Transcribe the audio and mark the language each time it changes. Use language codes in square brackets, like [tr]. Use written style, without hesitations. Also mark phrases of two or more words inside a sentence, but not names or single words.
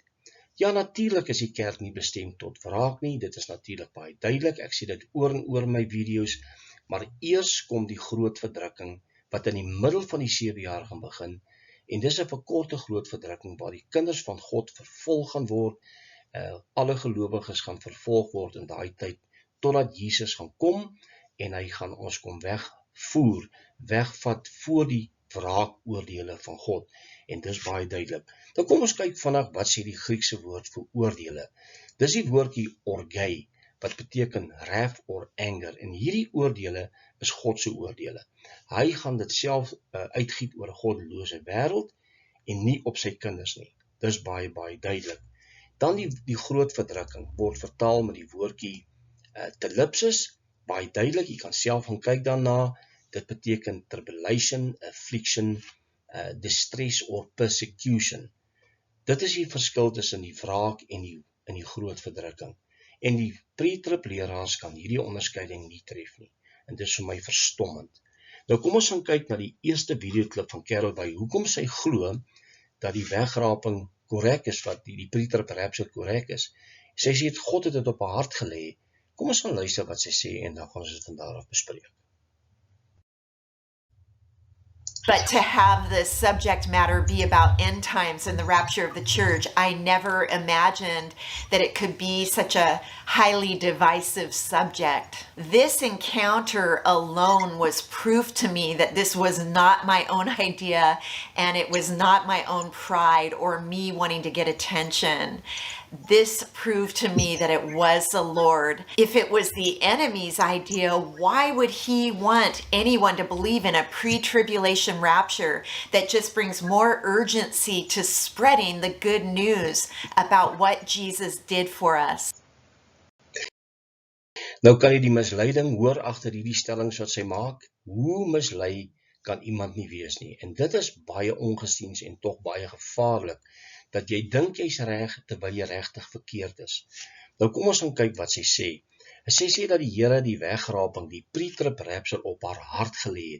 [af] Ja, natuurlik is die kerk nie bestem tot wraak nie, dit is natuurlik baie duidelik, ek sê dit oor en oor my video's, maar eers kom die groot verdrukking, wat in die middel van die 7 jaar gaan begin, en dis 'n verkorte groot verdrukking, waar die kinders van God vervolg gaan word, alle gelowiges gaan vervolg word in daai tyd, totdat Jesus gaan kom, en hy gaan ons kom wegvat voor die wraakoordele van God, en dis baie duidelik. Dan kom ons kyk vandag wat sê die Griekse woord vir oordele. Dis die woordjie orgei, wat beteken [en] wrath or anger, [af] en hierdie oordele is God se oordele. Hy gaan dit self uitgiet oor 'n goddelose wêreld, en nie op sy kinders nie. Dis baie duidelik. Dan die groot verdrukking word vertaal met die woordjie telipsis, baie duidelik, jy kan self gaan kyk daarna. Dit beteken [en] tribulation, affliction, distress or persecution. [af] Dit is die verskil tussen die wraak en die groot verdrukking. En die pre-trib leraars kan hierdie onderskeiding nie tref nie. En dit is vir my verstommend. Nou kom ons gaan kyk na die eerste videoklip van Carol Wey, hoekom sy glo dat die wegraping korrek is, wat die [en] pre-trib rapture [af] korrek is. Sy sê God het dit op haar hart gelê. Kom ons gaan luister wat sy sê en dan gaan ons dit van daar af bespreek. [en] But to have the subject matter be about end times and the rapture of the church, I never imagined that it could be such a highly divisive subject. This encounter alone was proof to me that this was not my own idea and it was not my own pride or me wanting to get attention. This proved to me that it was the Lord. If it was the enemy's idea, why would he want anyone to believe in a pre-tribulation rapture that just brings more urgency to spreading the good news about what Jesus did for us? [af] Nou kan jy die misleiding hoor agter hierdie stellings wat sy maak. Hoe mislei kan iemand nie wees nie. En dit is baie ongesiens en tog baie gevaarlik, dat jy dink jy's reg terwyl jy regtig verkeerd is. Nou kom ons gaan kyk wat sy sê. Sy sê dat die Here die wegraping, die [en] pre-trib rapture [af] op haar hart gelê het.